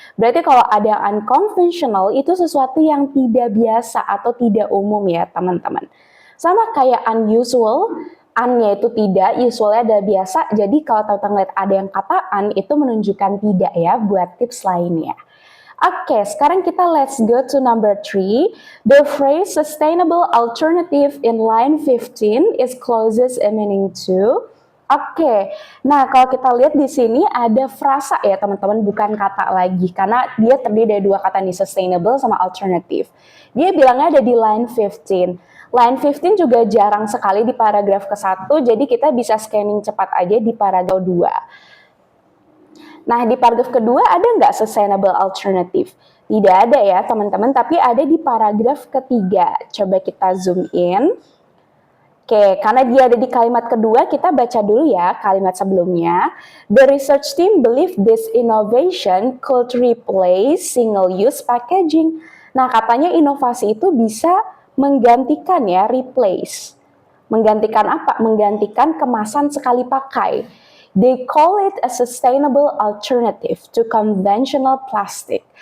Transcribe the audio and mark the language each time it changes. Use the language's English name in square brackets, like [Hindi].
[Indonesian] Berarti kalau ada unconventional itu sesuatu yang tidak biasa atau tidak umum ya teman-teman. Sama kayak unusual, un-nya itu tidak, usualnya ada biasa. Jadi kalau teman-teman lihat ada yang kata un itu menunjukkan tidak ya buat tips lainnya. Oke, sekarang kita [English] let's go to number 3. The phrase sustainable alternative in line 15 is closest in meaning to. [Indonesian] Oke, nah kalau kita lihat di sini ada frasa ya teman-teman, bukan kata lagi karena dia terdiri dari dua kata nih, sustainable sama alternative. Dia bilangnya ada di line 15. Line 15 juga jarang sekali di paragraf ke-1, jadi kita bisa scanning cepat aja di paragraf 2. Nah, di paragraf kedua ada nggak sustainable alternative? Tidak ada ya teman-teman, tapi ada di paragraf ketiga. Coba kita zoom in. Oke, karena dia ada di kalimat kedua, kita baca dulu ya kalimat sebelumnya. [English] The research team believe this innovation could replace single-use packaging. [Indonesian] Nah, katanya inovasi itu bisa menggantikan ya, replace. Menggantikan apa? Menggantikan kemasan sekali pakai. [English] They call it a sustainable alternative to conventional plastic.